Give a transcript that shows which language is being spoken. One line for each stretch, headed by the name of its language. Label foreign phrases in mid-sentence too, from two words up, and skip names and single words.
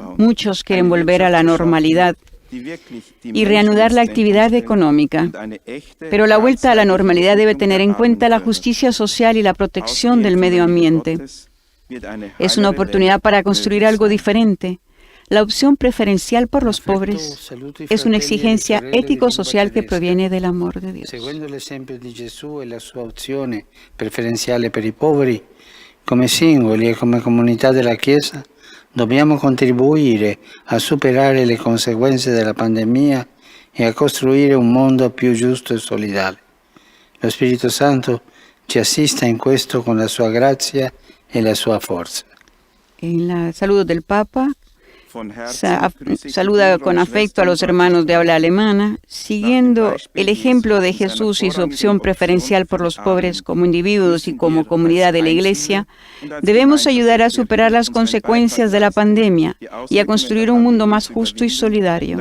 Spanish: Muchos quieren volver a la normalidad y reanudar la actividad económica. Pero la vuelta a la normalidad debe tener en cuenta la justicia social y la protección del medio ambiente. Es una oportunidad para construir algo diferente. La opción preferencial por los pobres es una exigencia ético-social
Italian: che proviene dall'amor di Dio. Seguendo l'esempio di Gesù e la sua opzione preferenziale per i poveri, come singoli e come comunità della Chiesa, dobbiamo contribuire a superare le conseguenze della pandemia e a costruire un mondo più giusto e solidale. Lo Spirito Santo ci assista in questo con la sua grazia e la sua forza.
Spanish: En el saludo del Papa, saluda con afecto a los hermanos de habla alemana, siguiendo el ejemplo de Jesús y su opción preferencial por los pobres como individuos y como comunidad de la Iglesia. Debemos ayudar a superar las consecuencias de la pandemia y a construir un mundo más justo y solidario.